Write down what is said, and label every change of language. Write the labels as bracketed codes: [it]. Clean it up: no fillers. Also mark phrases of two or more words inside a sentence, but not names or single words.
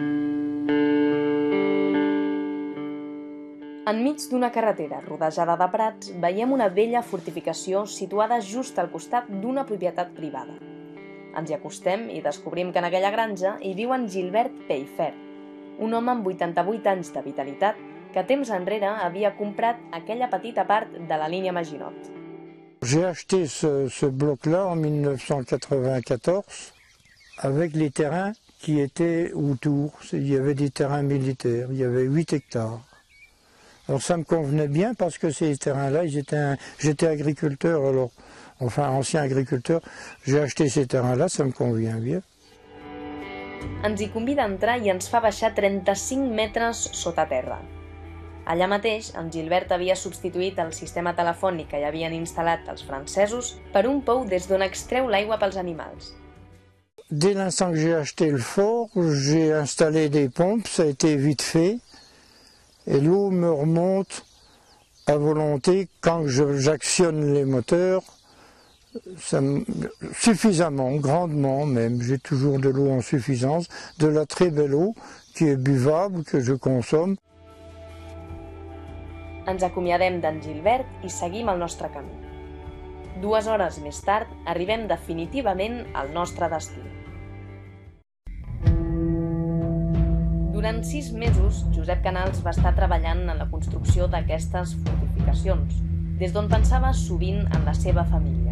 [ca] Enmig d'una carretera rodejada de prats veiem una vella fortificació situada just al costat d'una propietat privada. Ens hi acostem i descobrim que en aquella granja hi viu en Gilbert Peyfer, un home amb 88 anys de vitalitat que temps enrere havia comprat aquella petita part de la línia Maginot. [fr] J'ai acheté ce bloc-là en 1994 avec les terrains qui étaient autour. Il y avait des terrains militaires, il y avait 8 hectares. Alors ça me convenait bien parce que ces terrains-là, j'étais agriculteur, alors, enfin ancien agriculteur, j'ai acheté ces terrains-là, ça me convient bien. [ca] Ens hi convida a entrar i ens fa baixar 35 metres sota terra. Allà mateix, en Gilbert havia substituït el sistema telefònic que hi havien instal·lat els francesos per un pou des d'on extreu l'aigua pels animals. [fr] Dès l'instant que j'ai acheté le fort, j'ai installé des pompes, ça a été vite fait, et l'eau me remonte à volonté quand j'actionne les moteurs, suffisamment, grandement même. J'ai toujours de l'eau en suffisance, de la très belle eau qui est buvable, que je consomme. [ca] Ens acomiadem d'en Gilbert i seguim el nostre camí. 2 hores més tard arribem definitivament al nostre destí. Durant 6 mesos, Josep Canals va estar treballant en la construcció d'aquestes fortificacions, des d'on pensava sovint en la seva família.